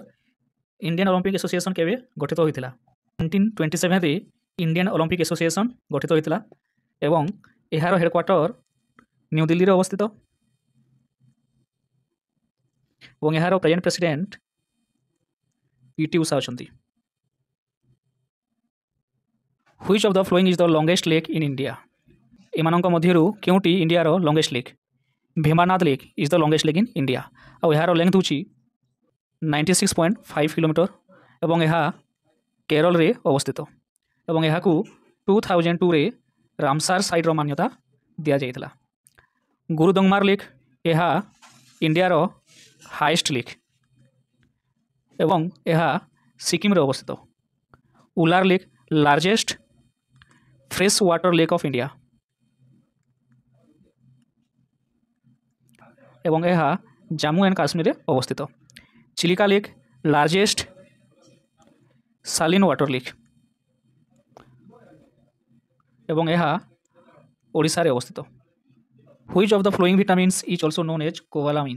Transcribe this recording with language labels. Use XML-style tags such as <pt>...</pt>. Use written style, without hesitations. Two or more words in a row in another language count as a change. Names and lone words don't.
<or>ଇଣ୍ଡିଆନ୍ ଅଲିମ୍ପିକ୍ ଆସୋସିଏସନ୍ କେବେ ଗଠିତ ହୋଇଥିଲା? 1927ରେ ଇଣ୍ଡିଆନ୍ ଅଲିମ୍ପିକ୍ ଆସୋସିଏସନ୍ ଗଠିତ ହୋଇଥିଲା ଏବଂ ଏହାର ହେଡ଼କ୍ୱାର୍ଟର ନ୍ୟୁ ଦିଲ୍ଲୀରେ ଅବସ୍ଥିତ ଏବଂ ଏହାର</or> <en>present president</en> <or>ପିଟି ଉଷା ଅଛନ୍ତି।</or> <en>Which of the following is the longest lake in India?</en> <or>ଏମାନଙ୍କ ମଧ୍ୟରୁ କେଉଁଟି ଇଣ୍ଡିଆର</or> <en>longest lake?</en> <or>ଭୀମାନାଥ</or> <en>lake is the longest lake in India</en> <or>ଆଉ ଏହାର ଲେନ୍ଥ ହେଉଛି 96.5 କିଲୋମିଟର ଏବଂ ଏହା କେରଳରେ ଅବସ୍ଥିତ ଏବଂ ଏହାକୁ 2002ରେ ରାମସାର ସାଇଟ୍ର ମାନ୍ୟତା ଦିଆଯାଇଥିଲା। ଗୁରୁଦଙ୍ଗମାର ଲେକ୍ ଏହା ଇଣ୍ଡିଆର</or> <en>highest lake</en> <or>ଏବଂ ଏହା ସିକିମରେ ଅବସ୍ଥିତ।</or> <en>ଉଲାର ଲେକ୍ largest fresh water lake of India</en> <or>ଏବଂ ଏହା ଜାମ୍ମୁ ଆଣ୍ଡ କାଶ୍ମୀରରେ ଅବସ୍ଥିତ। ଚିଲିକା ଲେକ୍</or> <en>largest saline water lake</en> <or>ଏବଂ ଏହା ଓଡ଼ିଶାରେ ଅବସ୍ଥିତ।</or> <en>Which of the following vitamins is also known as cobalamin.</en>